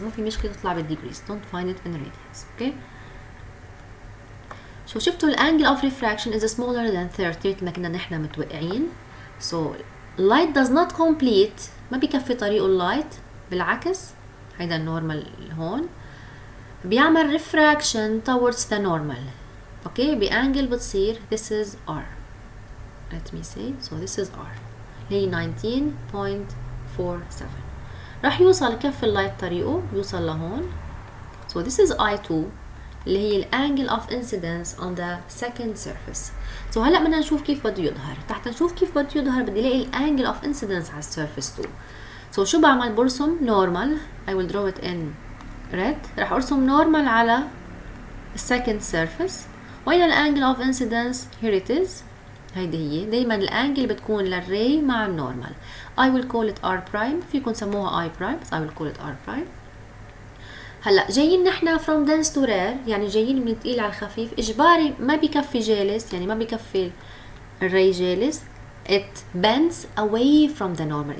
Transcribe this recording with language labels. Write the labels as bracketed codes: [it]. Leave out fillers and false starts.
[ar] مو في مشكلة تطلع بالديجريز. [en] don't find it in radians. okay. [ar] شو شفتوا الانجل [en] of refraction is smaller than 30 [ar] مثل ما كنا نحن متوقعين. [en] so light does not complete، [ar] ما بيكفي طريقه اللايت، بالعكس هيدا النورمال هون بيعمل [en] refraction towards the normal. okay. [ar] بانجل بتصير [en] this is R. let me say so this is R هي 19.47. [ar] راح يوصل كف اللايت طريقه يوصل لهون. [en] so this is I2 [ar] اللي هي الانجل [en] of incidence on the second surface. [ar] so هلا بدنا نشوف كيف بده يظهر. تحت نشوف كيف بده يظهر بدي الاقي الانجل [en] of incidence [ar] على surface 2. so شو بعمل؟ برسم normal. [en] I will draw it in red. [ar] راح ارسم normal على second surface. وين الانجل [en] of incidence؟ here it is. [ar] هيدي هي دايما الانجل بتكون للري مع النورمال. [en] I will call it R prime. [ar] فيكم سموها [en] I prime بس I will call it R prime. [ar] هلا جايين نحن [en] from dense to rare، [ar] يعني جايين من الثقيل على الخفيف. اجباري ما بكفي جالس، يعني ما بكفي الري جالس. [en] it bends away from the normal.